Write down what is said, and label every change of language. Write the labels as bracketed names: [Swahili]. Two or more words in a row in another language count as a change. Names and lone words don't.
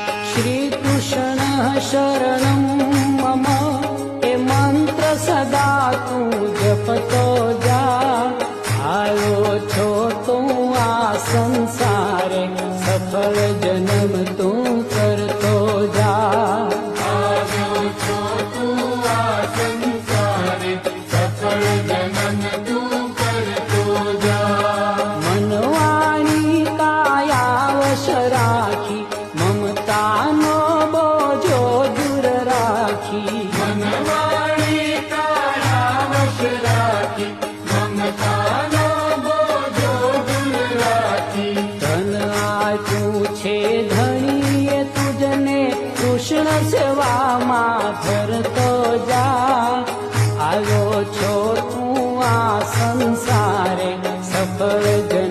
[Sanskrit] श्रीकृष्ण शरणं मम [Gujarati] હે મંત્ર સદા તું જપતો જા। આવ્યો છો તું આ સંસારે સફળ જન્મ તું કરતો જા। આવ્યો છો તું આ સંસારે સફળ જન્મ તું કરતો જા। મનવાણી કાયાવશ રાખી મમતાનો બોજો દૂર રાખી। મનવાણી કાયાવશ રાખી મમતાનો બોજો દૂર રાખી। धन आप्યું છે ધણીએ તુજને કૃષ્ણ સેવામાં ધરતો જા। આવ્યો છો તું આ સંસારે સફળ